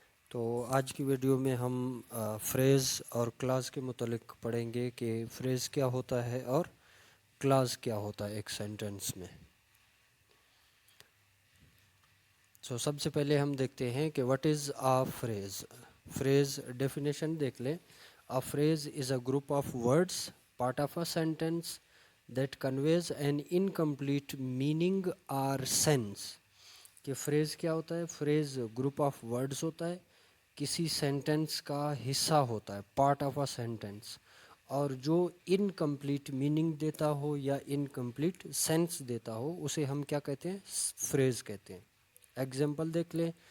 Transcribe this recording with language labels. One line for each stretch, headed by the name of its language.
Urdu: تو آج کی ویڈیو میں ہم فریز اور کلاز کے متعلق پڑھیں گے کہ فریز کیا ہوتا ہے اور کلاز کیا ہوتا ہے ایک سینٹنس میں. سب سے پہلے ہم دیکھتے ہیں کہ
English: What is a phrase.
Urdu: Freeze definition دیکھ لیں.
English: A phrase is a group of words, part of a sentence, that conveys an incomplete meaning or sense.
Urdu: کہ فریز کیا ہوتا ہے؟ فریز گروپ آف ورڈز ہوتا ہے، کسی سینٹنس کا حصہ ہوتا ہے،
English: part of a sentence,
Urdu: اور جو انکمپلیٹ میننگ دیتا ہو یا انکمپلیٹ سینس دیتا ہو اسے ہم کیا کہتے ہیں؟ فریز کہتے ہیں. ایگزامپل دیکھ لیں.